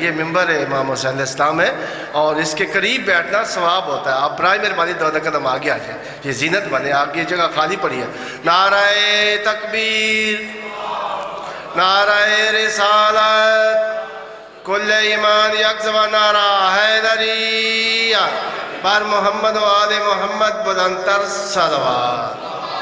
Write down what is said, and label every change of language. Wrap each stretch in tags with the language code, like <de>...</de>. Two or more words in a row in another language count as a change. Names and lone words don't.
<ur>یہ ممبر امام حسین علیہ السلام ہے اور اس کے قریب بیٹھنا ثواب ہوتا ہے. آپ برائے مہربانی 2 قدم آگے آ جائیں, یہ زینت بنے. آگے جگہ خالی پڑی ہے. نعرہ تکبیر, نعرہ رسالت, کل ایمان یک زبان نعرہ حیدری</ur> <fa>بر محمد و آل محمد بلندتر صلوات.</fa>